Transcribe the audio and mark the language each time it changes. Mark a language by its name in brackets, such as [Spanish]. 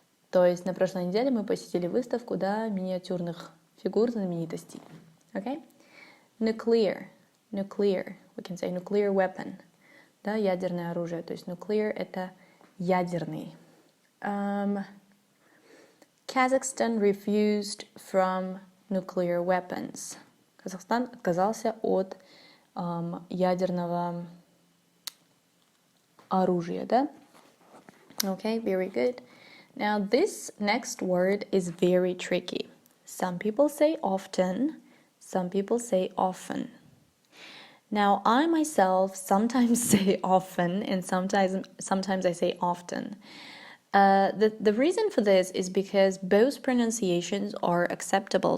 [Russian] То есть на прошлой неделе мы посетили выставку, да, миниатюрных фигур знаменитостей. [English] Okay? Nuclear. We can say nuclear weapon. [Russian] Да, ядерное оружие. То есть nuclear — это ядерный. [English] Kazakhstan refused from nuclear weapons. [Russian] Казахстан отказался от ядерного оружия, да? [English] Okay, very good. Now, this next word is very tricky. Some people say often, some people say often. Now, I myself sometimes say often and sometimes I say often. The reason for this is because both pronunciations are acceptable.